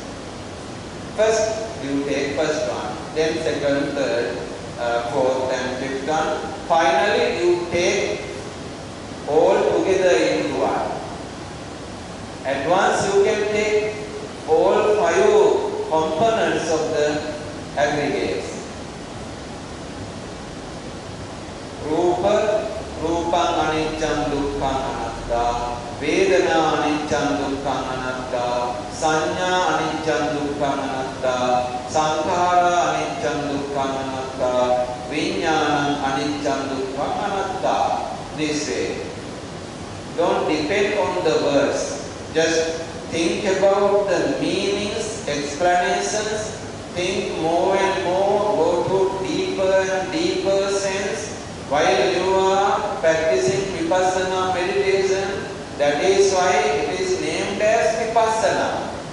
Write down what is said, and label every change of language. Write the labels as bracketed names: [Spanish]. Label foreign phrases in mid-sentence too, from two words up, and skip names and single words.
[English] First you take first one, then second, third, fourth and fifth one. Finally you take all together into one. At once you can take all 5 components of the aggregates. [Pali] Rupa, Rupang Aniccham Dukkhang Anatta. Vedana Aniccham Dukkhang Anatta. Sanya Aniccham Dukkhang Anatta. Sankhara Aniccham Dukkhang Anatta. Vijnanam Aniccham Dukkhang Anatta. [English] This way. Don't depend on the verse. Just think about the meanings, explanations. Think more and more. Go to deeper and deeper sense. While you are practicing Vipassana meditation, that is why it is named as Vipassana.